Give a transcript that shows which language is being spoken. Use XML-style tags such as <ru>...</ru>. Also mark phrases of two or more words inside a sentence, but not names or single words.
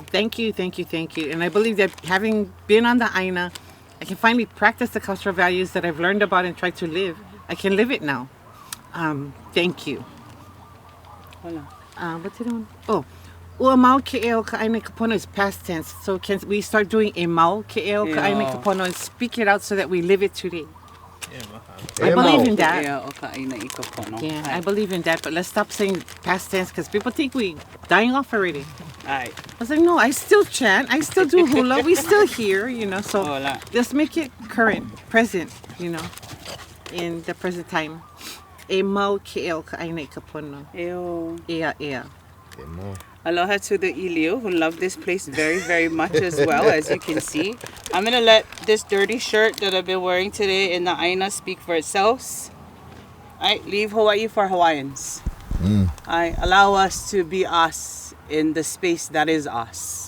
<en>Thank you, thank you, thank you. And I believe that having been on the ʻāina, I can finally practice the cultural values that I've learned about and try to live. I can live it now. Thank you. Hola. What's it on? Oh,</en> <haw>ua mau ke eo ka ʻāina ka pono</haw> <en>is past tense. So can we start doing</en> <haw>e mau ke eo ka ʻāina ka pono</haw> <en>and speak it out so that we live it today? I believe in that. Yeah, I believe in that. But let's stop saying past tense because people think we dying off already. Aye. I was like, no, I still chant. I still do hula. We still here, you know. So Hola. let's make it current, present, you know, in the present time.</en> <haw>E mau ke eo ka ʻāina ka pono. Eo. Ea, ea.</haw> <en>Aloha to the Iliu who love this place very, very much as well, as you can see. I'm going to let this dirty shirt that I've been wearing today in the ʻāina speak for itself. I leave Hawaii for Hawaiians. I allow us to be us in the space that is us.</en>